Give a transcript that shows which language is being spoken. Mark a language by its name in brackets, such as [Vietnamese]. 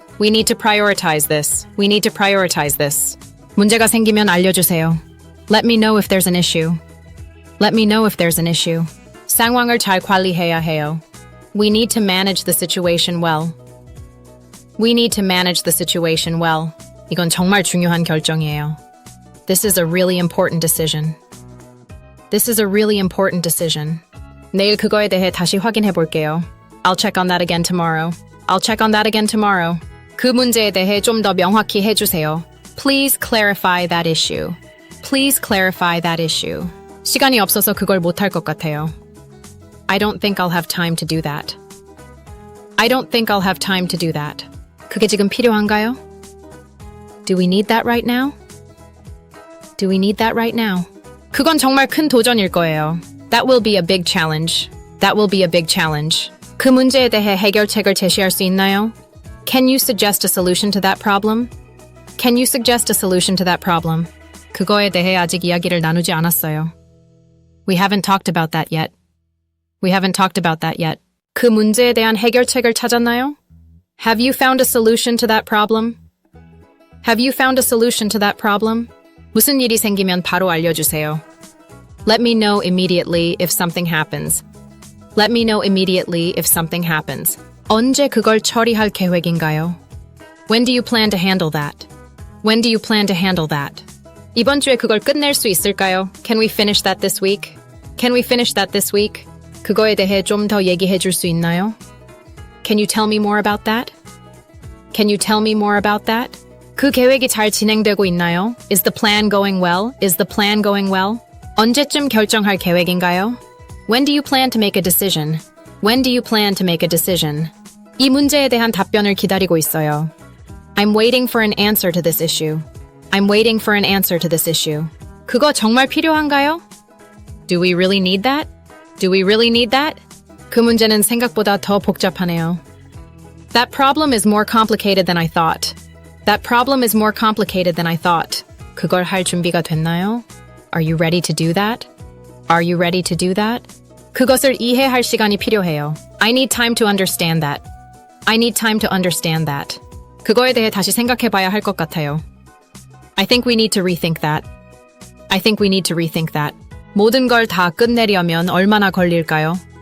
[English] We need to prioritize this. We need to prioritize this. [Korean] 문제가 생기면 알려주세요. [English] Let me know if there's an issue. Let me know if there's an issue. [Korean] 상황을 잘 관리해야 해요. [English] We need to manage the situation well. We need to manage the situation well. [Korean] 이건 정말 중요한 결정이에요. [English] This is a really important decision. This is a really important decision. [Korean] 내일 그거에 대해 다시 확인해 볼게요. [English] I'll check on that again tomorrow. I'll check on that again tomorrow. [Korean] 그 문제에 대해 좀 더 명확히 해주세요. [English] Please clarify that issue. Please clarify that issue. [Korean] 시간이 없어서 그걸 못할 것 같아요. [English] I don't think I'll have time to do that. I don't think I'll have time to do that. [Korean] 그게 지금 필요한가요? [English] Do we need that right now? Do we need that right now? [Korean] 그건 정말 큰 도전일 거예요. [English] That will be a big challenge. That will be a big challenge. [Korean] 그 문제에 대해 해결책을 제시할 수 있나요? [English] Can you suggest a solution to that problem? Can you suggest a solution to that problem? [Korean] 그거에 대해 아직 이야기를 나누지 않았어요. [English] We haven't talked about that yet. We haven't talked about that yet. [Korean] 그 문제에 대한 해결책을 찾았나요? [English] Have you found a solution to that problem? Have you found a solution to that problem? [Korean] 무슨 일이 생기면 바로 알려주세요. [English] Let me know immediately if something happens. Let me know immediately if something happens. [Korean] 언제 그걸 처리할 계획인가요? [English] When do you plan to handle that? When do you plan to handle that? [Korean] 이번 주에 그걸 끝낼 수 있을까요? [English] Can we finish that this week? Can we finish that this week? [Korean] 그거에 대해 좀 더 얘기해 줄 수 있나요? [English] Can you tell me more about that? Can you tell me more about that? [Korean] 그 계획이 잘 진행되고 있나요? [English] Is the plan going well? Is the plan going well? [Korean] 언제쯤 결정할 계획인가요? [English] When do you plan to make a decision? When do you plan to make a decision? [Korean] 이 문제에 대한 답변을 기다리고 있어요. [English] I'm waiting for an answer to this issue. I'm waiting for an answer to this issue. [Korean] 그거 정말 필요한가요? [English] Do we really need that? Do we really need that? [Korean] 그 문제는 생각보다 더 복잡하네요. [English] That problem is more complicated than I thought. That problem is more complicated than I thought. [Korean] 그걸 할 준비가 됐나요? [English] Are you ready to do that? Are you ready to do that? [Korean] 그것을 이해할 시간이 필요해요. [English] I need time to understand that. I need time to understand that. [Korean] 그거에 대해 다시 생각해 봐야 할 것 같아요. [English] I think we need to rethink that. I think we need to rethink that. [Korean] 모든 걸 다 끝내려면 얼마나 걸릴까요?